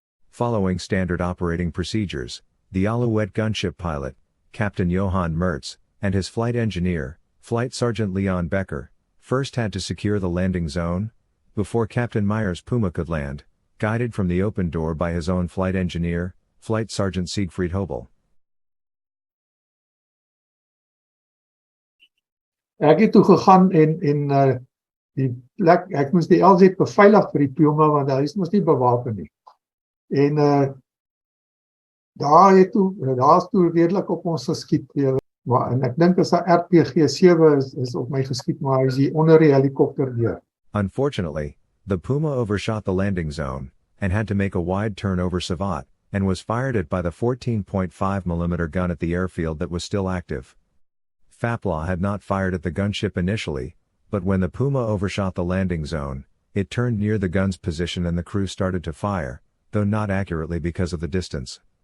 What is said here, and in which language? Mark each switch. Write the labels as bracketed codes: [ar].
[en] Following standard operating procedures, the Alouette gunship pilot, Captain Johann Mertz, and his flight engineer, Flight Sergeant Leon Becker, first had to secure the landing zone, before Captain Meyer's Puma could land, guided from the open door by his own flight engineer, Flight Sergeant Siegfried Hobel. [af] Ek het toe gegaan en die plek, ek moes die LZ beveilig vir die Puma want hy is mos nie bewapen nie. En daar's toe redelik op ons geskiet. En ek dink as 'n RPG-7 is op my geskiet, maar hy is hier onder die helikopter deur. [en] Unfortunately, the Puma overshot the landing zone, and had to make a wide turn over Savate, and was fired at by the 14.5mm gun at the airfield that was still active. FAPLA had not fired at the gunship initially, but when the Puma overshot the landing zone, it turned near the gun's position and the crew started to fire, though not accurately because of the distance.